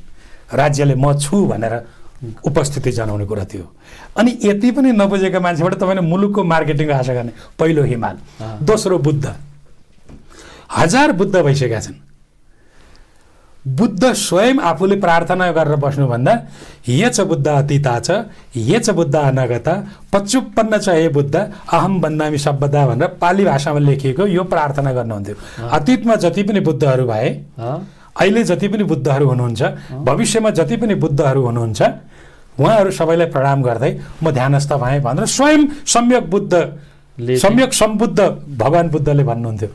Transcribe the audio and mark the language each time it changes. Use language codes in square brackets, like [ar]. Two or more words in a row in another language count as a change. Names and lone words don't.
[ne] राज्यले म छु भनेर उपस्थिति जनाउने कुरा थियो। अनि यति पनि नबुझेका मान्छेबाट तपाईँले मुलुकको मार्केटिङको आशा गर्ने। पहिलो हिमाल, दोस्रो बुद्ध, 1000 बुद्ध भइसकेका छन्। बुद्ध स्वयं आफूले प्रार्थना गरेर बस्नुभन्दा [pi] ये च बुद्ध अतीता च ये च बुद्ध अनागता पच्चुपन्न च हे बुद्ध अहम बन्दामी [ne] शब्दा भनेर पाली भाषामा लेखिएको यो प्रार्थना गर्नुहुन्थ्यो। अतीतमा जति पनि बुद्धहरू भए, अहिले जति पनि बुद्धहरू हुनुहुन्छ, भविष्यमा जति पनि बुद्धहरू हुनुहुन्छ, उहाँहरू सबैलाई प्रणाम गर्दै म ध्यानस्थ भएँ भनेर स्वयं सम्यक सम्बुद्ध भगवान् बुद्धले भन्नुहुन्थ्यो।